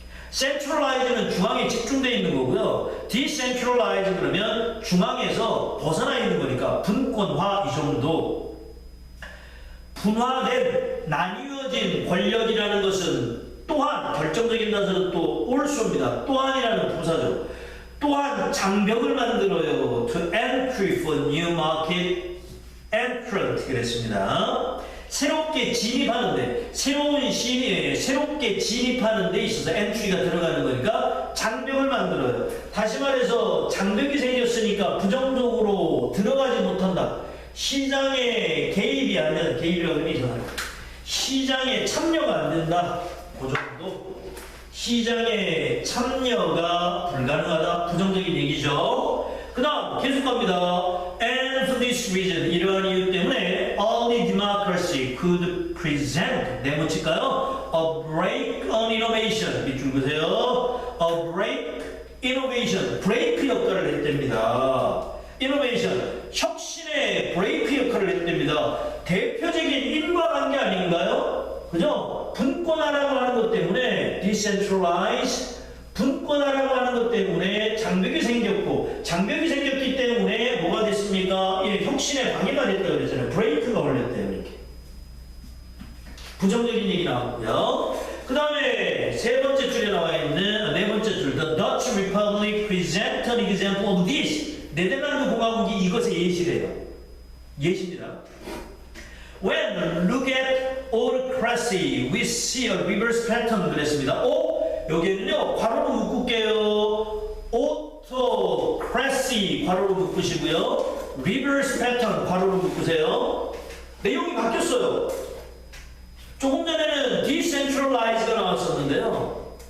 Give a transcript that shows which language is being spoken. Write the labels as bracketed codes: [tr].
[ko] centralized는 중앙에 집중되어 있는 거고요. decentralized 그러면 중앙에서 벗어나 있는 거니까 분권화. 이 정도. 분화된, 나뉘어진 권력이라는 것은 또한, 결정적인 단서는 또 also입니다. 또한이라는 부사죠. 또한 장벽을 만들어요. [en] to entry for new market entrant [ko] 그랬습니다. 새롭게 진입하는데, 새롭게 진입하는 데 있어서 entry가 들어가는 거니까 장벽을 만들어요. 다시 말해서 장벽이 생겼으니까 부정적으로 들어가지 못한다. 시장에 개입이 안 된다. 개입이라고 하면 이상하다. 시장에 참여가 안 된다. 그 정도. 시장에 참여가 불가능하다. 부정적인 얘기죠. 그 다음 계속 갑니다. [en] And for this reason, [ko] 이러한 이유 때문에 [en] only democracy could present, [ko] 네모칠까요? [en] A break on innovation. [ko] 밑줄 보세요. [en] A break innovation. [ko] 브레이크 역할을 했답니다. innovation, 혁신의 브레이크 역할을 했답니다. 대표적인 인과관계 아닌가요? 그죠? 분권화라고 하는 것 때문에 decentralize, 분권화라고 하는 것 때문에 장벽이 생겼고, 장벽이 생겼기 때문에 뭐가 됐습니까? 예, 혁신에 방해가 됐다고 그랬잖아요. 브레이크가 걸렸대요. 이렇게 부정적인 얘기 나왔고요. 그 다음에 세 번째 줄에 나와 있는, 네 번째 줄, [en] The Dutch Republic present an example of this. [ko] 네덜란드 공화국이 이것의 예시래요. 예시입니다. [en] When look at autocracy, we see a reverse pattern [ko] 그랬습니다. 여기에는요, 괄호로 묶을게요. autocracy, 괄호로 묶으시고요. reverse pattern, 괄호로 묶으세요. 내용이 바뀌었어요. 조금 전에는 decentralize가 나왔었는데요.